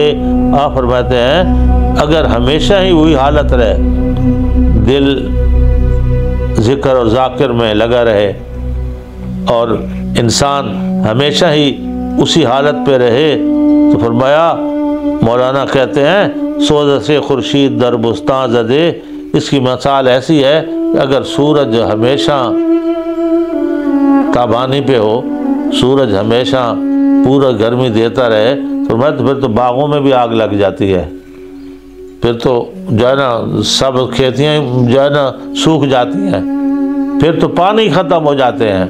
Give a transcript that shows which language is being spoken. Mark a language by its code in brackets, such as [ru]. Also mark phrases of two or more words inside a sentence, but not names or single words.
[ur] آپ فرماتے ہیں اگر ہمیشہ ہی وہی حالت رہے، دل ذکر اور ذاکر میں لگا رہے اور انسان ہمیشہ ہی اسی حالت پہ رہے، تو فرمایا مولانا کہتے ہیں [fa] سوز سے خورشید در بستان زدے، [ur] اس کی مثال ایسی ہے اگر سورج ہمیشہ تابانی پہ ہو، سورج ہمیشہ پورا گرمی دیتا رہے تو پھر تو باغوں میں بھی آگ لگ جاتی ہے، پھر تو جو ہے نا سب کھیتیاں جو ہے نا سوکھ جاتی ہیں، پھر تو پانی ختم ہو جاتے ہیں۔